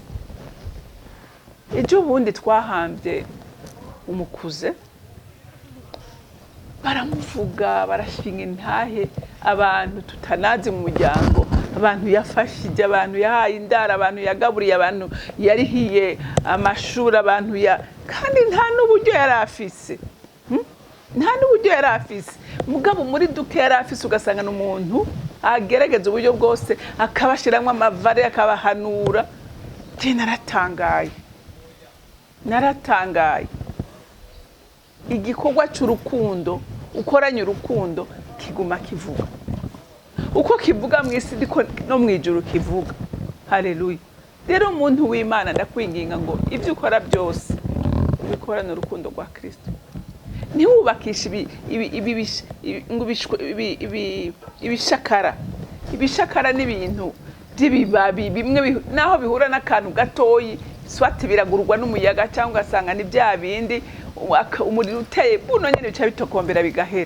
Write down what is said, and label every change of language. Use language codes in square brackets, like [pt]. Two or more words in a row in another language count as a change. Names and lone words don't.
[rn] Ejo bundi twahambye umukuze, baramuvuga, barashinga intahe abantu tutanazi mu muryango, abantu yafashije, abantu yahaye indara, abantu yagaburiye, abantu yarihiye amashuri, abantu kandi nta n'uburyo yari afise, nta n'uburyo yari afise, mugabo muri duke yari afise ugasanga n'umuntu agerageza uburyo bwose akabashiramwe amavare akabahanura. Naratangaye. Igikorwa cy'urukundo ukoranye urukundo kiguma kivuga, uko kivuga mu isi ndiko no mu ijuru kivuga. Haleluya. Rero umuntu w'Imana ndakwinginga ngo ibyo ukora byose ubikorane urukundo rwa Kristo. ntiwubakishe ibishakara n'ibintu by'ibibabi bimwe naho bihura n'akantu gatoyi swati biragurwa n'umuyaga cyangwa ugasanga ni bya bindi umuriro uteye buno nyine bica bitokombera bigahera.